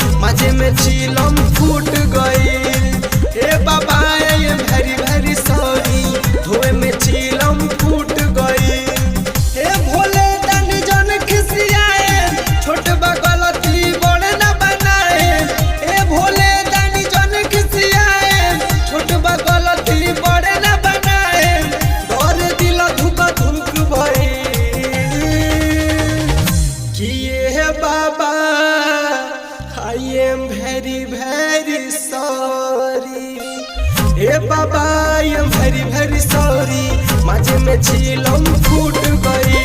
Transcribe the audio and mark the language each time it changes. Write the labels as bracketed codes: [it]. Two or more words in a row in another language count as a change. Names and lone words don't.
[bho] माझे में चिलम फूट गई। ए बाबा [en] I am very very sorry, [bho] धोए में चिलम फूट गई। ए भोले दानी जन खिसियाए, छोट बा गलती बड़े न बनाए। ए भोले दानी जन खिसियाए, छोट बा गलती बड़े न बनाए। डर दिल धुक धुक भई किए बाबा [en] I am very very sorry. हे बाबा I am very very sorry, [bho] माझे में चिलम फूट गई।